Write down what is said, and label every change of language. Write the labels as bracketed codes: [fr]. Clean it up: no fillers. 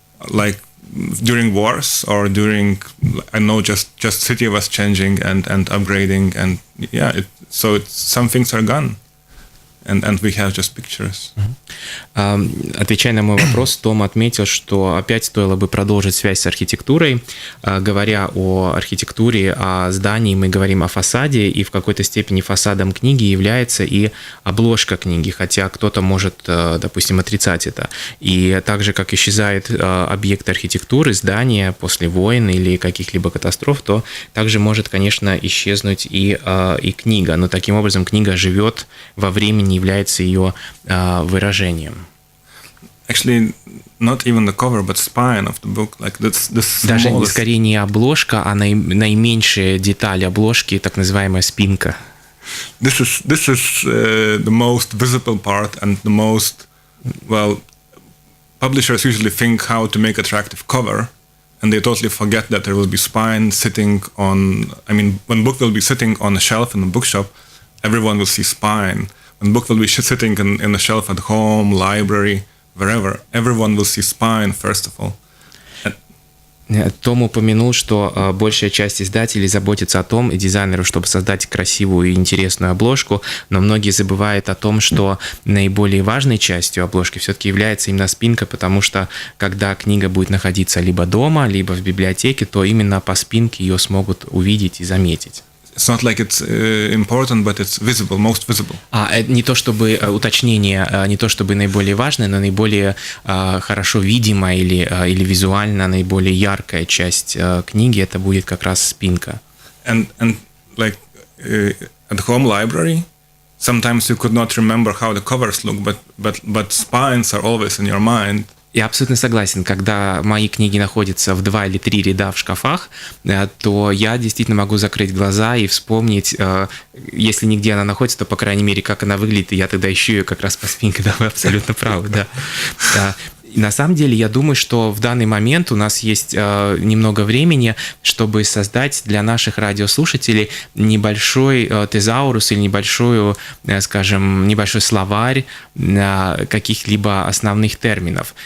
[en] Like during wars or during, I know, just city was changing and upgrading, and some things are gone. And we have just pictures. [ru] Отвечая на мой вопрос, Том отметил, что опять стоило бы продолжить связь с архитектурой. Говоря о архитектуре, о здании, мы говорим о фасаде, и в какой-то степени фасадом книги является и обложка книги, хотя кто-то может, допустим, отрицать это. И так же, как исчезает объект архитектуры, здание после войн или каких-либо катастроф, то также может, конечно, исчезнуть и книга. Но таким образом книга живет во времени, является ее выражением. [en] Actually, not even the cover, but spine of the book, like this [ru] Даже скорее не обложка, а наименьшая деталь обложки, так называемая спинка. [en] This is the most visible part and the most, well, publishers usually think how to make attractive cover, and they totally forget that there will be spine sitting on, when book will be sitting on a shelf in a bookshop, everyone will see spine. When book will be sitting in a shelf at home, library, wherever, everyone will see spine first of all. [ru] Том упомянул, что большая часть издателей заботится о том, и дизайнеру, чтобы создать красивую и интересную обложку, но многие забывают о том, что наиболее важной частью обложки все-таки является именно спинка, потому что когда книга будет находиться либо дома, либо в библиотеке, то именно по спинке ее смогут увидеть и заметить. [en] It's not like it's important, but it's visible, most visible. [ru] Не то чтобы уточнение, не то чтобы наиболее важное, но наиболее хорошо видимая или визуально наиболее яркая часть книги, это будет как раз спинка. [en] And like at home library, sometimes you could not remember how the covers look, but spines are always in your mind. [ru] Я абсолютно согласен. Когда мои книги находятся в 2 или 3 ряда в шкафах, то я действительно могу закрыть глаза и вспомнить, если нигде она находится, то, по крайней мере, как она выглядит, и я тогда ищу ее как раз по спинке. Да, вы абсолютно правы, да. И на самом деле, я думаю, что в данный момент у нас есть немного времени, чтобы создать для наших радиослушателей небольшой тезаурус или небольшой словарь каких-либо основных терминов.